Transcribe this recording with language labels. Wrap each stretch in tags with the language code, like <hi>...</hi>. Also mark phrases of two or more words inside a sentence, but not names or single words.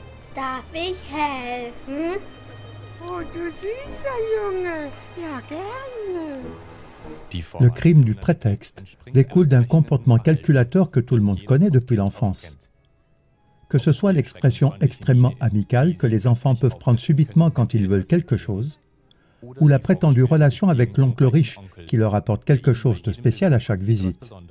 <de>Darf ich helfen? Oh, du süßer Junge. Ja, gerne.</de> <fr>Le crime du prétexte découle d'un comportement calculateur que tout le monde connaît depuis l'enfance. Que ce soit l'expression extrêmement amicale que les enfants peuvent prendre subitement quand ils veulent quelque chose, ou la prétendue relation avec l'oncle riche qui leur apporte quelque chose de spécial à chaque visite.</fr>